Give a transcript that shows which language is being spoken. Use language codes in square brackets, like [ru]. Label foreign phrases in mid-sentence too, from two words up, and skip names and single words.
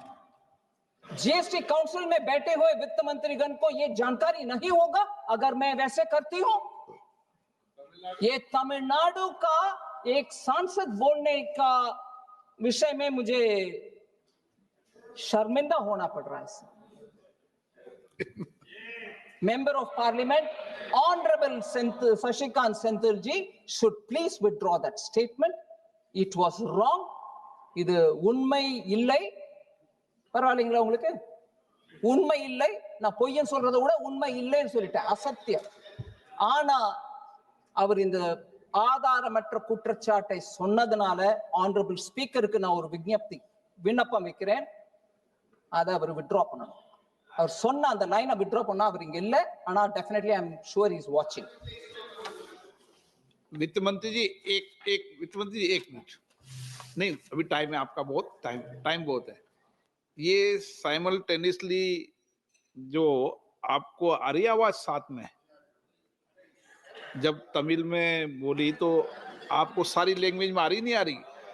[hi] जीएसटी काउंसिल में बैठे हुए वित्त मंत्रीगण को यह जानकारी नहीं होगा अगर मैं वैसे करती हूं. ये तमिलनाडु का एक सांसद बोलने का विषय में मुझे शर्मिंदा होना पड़ रहा है. [en] Member of Parliament, Honorable Shashikant Senthil ji should please withdraw that statement. It was wrong. [ta] இது உண்மை இல்லை. பரவாயில்லைங்களா உங்களுக்கு? உண்மை இல்லை. நான் பொய்யன் சொல்றதை விட உண்மை இல்லைன்னு சொல்லிட்டேன், அசத்தியம். ஆனா அவர் இந்த ஆதாரமற்ற குற்றச்சாட்டை சொன்னதுனால [en] honorable speaker [ta] நான் ஒரு விண்ணப்பம் வைக்கிறேன், அதை அவர் வித்ட்ரா பண்ணணும். அவர் சொன்ன அந்த லைனை வித்ட்ரா பண்ணா அவர் இங்க இல்ல, ஆனா [en] definitely I am sure he is watching. [hi] वित्त मंत्री जी वित्त मंत्री जी एक मिनट, नहीं अभी टाइम है आपका, बहुत टाइम बहुत है. ये साइमल्टेनियसली जो आपको आ रही आवाज साथ में, जब तमिल में बोली तो आपको सारी लैंग्वेज में आ रही नहीं आ रही?